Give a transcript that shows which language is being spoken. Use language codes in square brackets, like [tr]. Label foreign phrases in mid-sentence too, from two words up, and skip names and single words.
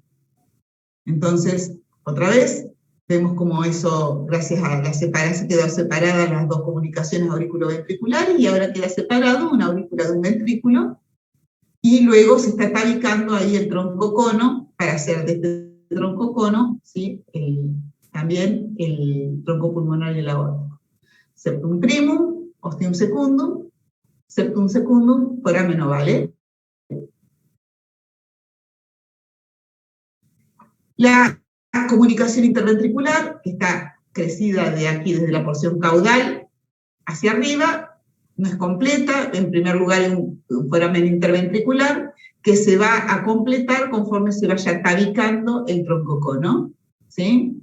[es] Entonces, otra vez, vemos como eso, gracias a la separación, quedó separadas las dos comunicaciones auriculoventriculares, y ahora queda separado una aurícula de un ventrículo, y luego se está tabicando ahí el tronco-cono, para hacer de este tronco-cono, ¿sí? También el tronco pulmonar y el aórtico. [la] Septum primum, ostium secundum, foramen ovale. [es] La comunicación interventricular, que está crecida de aquí desde la porción caudal hacia arriba, no es completa. En primer lugar, hay un foramen interventricular que se va a completar conforme se vaya tabicando el troncocono, ¿sí?